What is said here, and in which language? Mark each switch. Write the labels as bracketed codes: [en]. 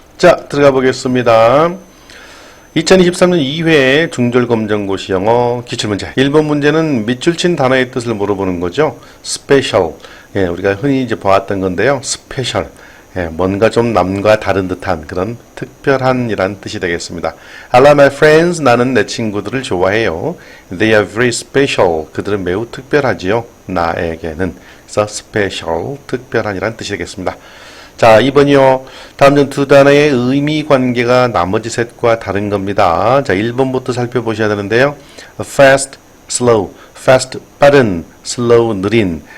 [ko] 자, 들어가 보겠습니다. 2023년 2회 중절검정고시 영어 기출문제 1번 문제는 밑줄 친 단어의 뜻을 물어보는 거죠. 스페셜, 우리가 흔히 이제 보았던 건데요. 스페셜, 뭔가 좀 남과 다른 듯한 그런 특별한 이란 뜻이 되겠습니다. [en] I love my friends, 나는 내 친구들을 좋아해요. They are very special, 그들은 매우 특별하지요. [ko] 나에게는. 그래서 special, 특별한 이란 뜻이 되겠습니다. 자, 2번이요. 다음 중 두 단어의 의미 관계가 나머지 셋과 다른 겁니다. 자, 1번부터 살펴보셔야 되는데요. fast, slow. fast, 빠른, slow, 느린.